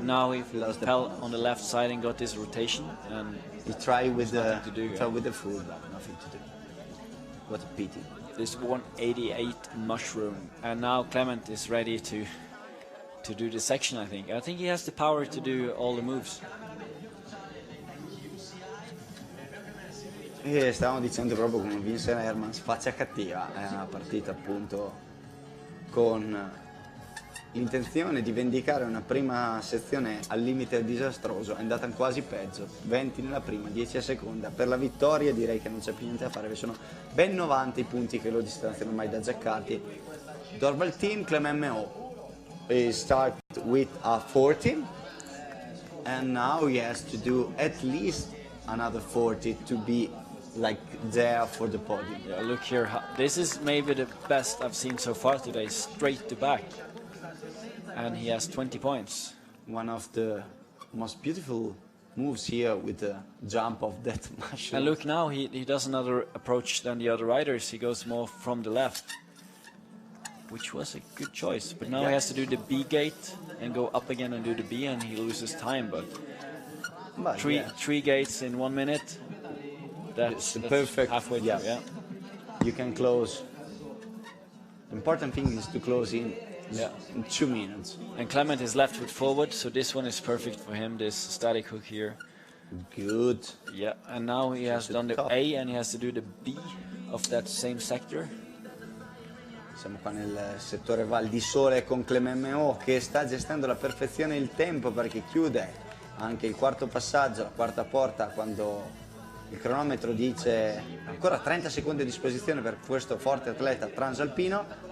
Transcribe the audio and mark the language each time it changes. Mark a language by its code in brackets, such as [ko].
[en] Now he fell on the left side and got this rotation, and he tried with the with the food, but nothing to do. What a pity. This 188 mushroom, and now Clement is ready to do the section. I think he has the power to do all the moves. [it] E stavamo dicendo proprio come Vincent Hermans faccia cattiva, è una partita appunto con l'intenzione di vendicare una prima sezione al limite disastroso, è andata quasi peggio, 20 nella prima, 10 a seconda, per la vittoria direi che non c'è più niente da fare, sono ben 90 i punti che lo distanziano ormai da Jack Carty. [en] Dorval team, Clement MO, he start with a 40 and now he has to do at least another 40 to be like there for the podium. Yeah, look here, this is maybe the best I've seen so far today, straight to back. And he has 20 points. One of the most beautiful moves here with the jump of that mushroom. And look now, he does another approach than the other riders. He goes more from the left, which was a good choice. But now he has to do the B gate and go up again and do the B, and he loses time. But three gates in 1 minute. That's perfect. Halfway through, yeah. You can close. The important thing is to close in 2 minutes. And Clement is left foot forward, so this one is perfect for him, this static hook here. Good. Yeah, and now he has done the A and he has to do the B of that same sector. [it] Siamo qua nel settore Val di Sole con Clement MO che sta gestendo alla perfezione il tempo perché chiude anche il quarto passaggio, la quarta porta quando il cronometro dice ancora 30 secondi a disposizione per questo forte atleta transalpino.